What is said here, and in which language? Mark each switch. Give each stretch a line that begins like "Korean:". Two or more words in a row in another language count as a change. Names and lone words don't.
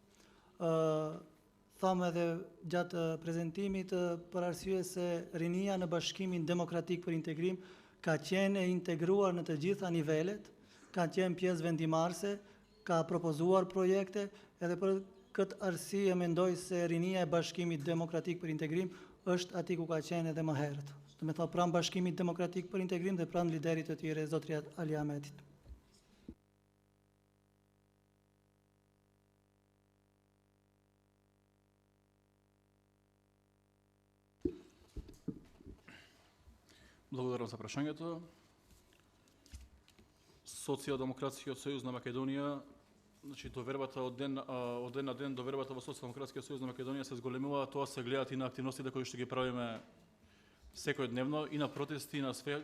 Albanian: Thamë edhe gjatë prezentimit për arsye se rinia në Bashkimin Demokratik për Integrim ka qenë e integruar në të gjitha nivelet, ka qenë pjesë vendimarrëse, ka propozuar projekte, edhe për këtë arsye mendoj se rinia e Bashkimit Demokratik për Integrim është ati ku ka qenë edhe më herët. Do me thonë pranë Bashkimit Demokratik për Integrim dhe pranë liderit të tyre, Zotri Ali Ahmetit.
Macedonian: Благодарам за прашањето. Социјалдемократскиот сојуз на Македонија, значи довербата од ден на ден, довербата во Социјалдемократскиот сојуз на Македонија се зголемува, тоа се гледат и на активностите кои што ги правиме секојдневно и на протести и на све.